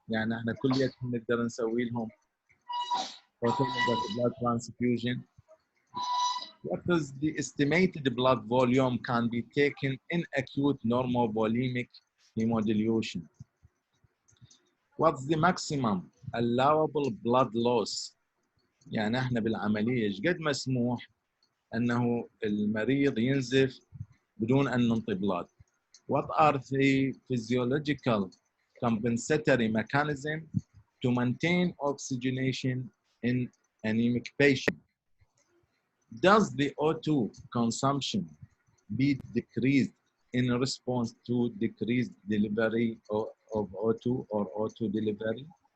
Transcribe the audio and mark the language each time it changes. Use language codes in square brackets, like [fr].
[ar] يعني احنا كلياتهم نقدر نسوي لهم autologous blood transfusion. [en] What is the estimated blood volume can be taken in acute normobulimic hemodilution? What's the maximum allowable blood loss? [ar] يعني احنا بالعملية ايش قد مسموح انه المريض ينزف بدون ان ننطي blood? [en] What are the physiological compensatory mechanisms to maintain oxygenation in anemic patient? Does the O2 consumption be decreased in response to decreased delivery of O2 or O2 delivery?